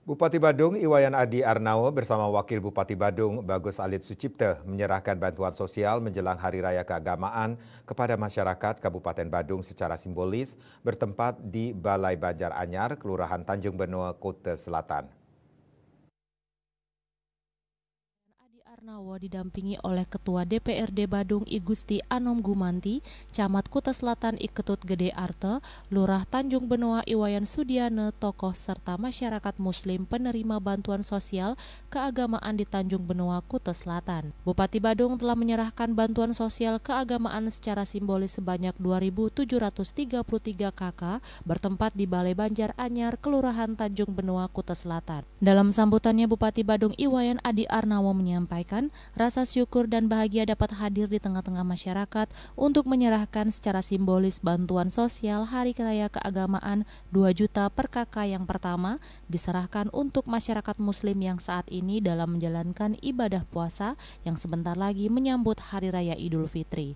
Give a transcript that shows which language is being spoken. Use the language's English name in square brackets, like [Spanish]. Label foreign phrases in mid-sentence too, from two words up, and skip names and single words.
[Indonesian] Bupati Badung Iwayan Adi Arnawo bersama Wakil Bupati Badung Bagus Alit Sucipte menyerahkan bantuan sosial menjelang Hari Raya Keagamaan kepada masyarakat Kabupaten Badung secara simbolis bertempat di Balai Banjar Anyar, Kelurahan Tanjung Benoa, Kuta Selatan. Arnawo didampingi oleh Ketua DPRD Badung I Gusti Anom Gumanti, Camat Kuta Selatan I Ketut Gede Arte, Lurah Tanjung Benoa Iwayan Sudiane, tokoh serta masyarakat muslim penerima bantuan sosial keagamaan di Tanjung Benoa, Kuta Selatan. Bupati Badung telah menyerahkan bantuan sosial keagamaan secara simbolis sebanyak 2.733 KK bertempat di Balai Banjar Anyar, Kelurahan Tanjung Benoa, Kuta Selatan. Dalam sambutannya, Bupati Badung Iwayan Adi Arnawo menyampaikan rasa syukur dan bahagia dapat hadir di tengah-tengah masyarakat untuk menyerahkan secara simbolis bantuan sosial Hari Raya Keagamaan 2 juta per KK yang pertama diserahkan untuk masyarakat muslim yang saat ini dalam menjalankan ibadah puasa yang sebentar lagi menyambut Hari Raya Idul Fitri.